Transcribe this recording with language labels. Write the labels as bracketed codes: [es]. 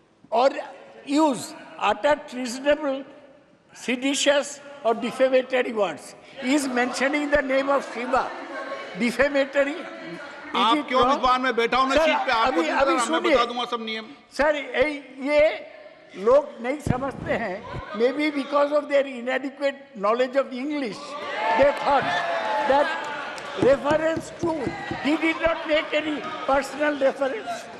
[en] or use utter treasonable, seditious or defamatory words. He is mentioning the name of Shiva. Defamatory. [hi] आप क्यों विद्वान में बैठा हूं ना सीट पे? आपको मैं बता दूंगा सब नियम। सर, ये लोग नहीं समझते हैं। [en] Maybe because of their inadequate knowledge of English, they thought that reference to, he did not make any personal reference.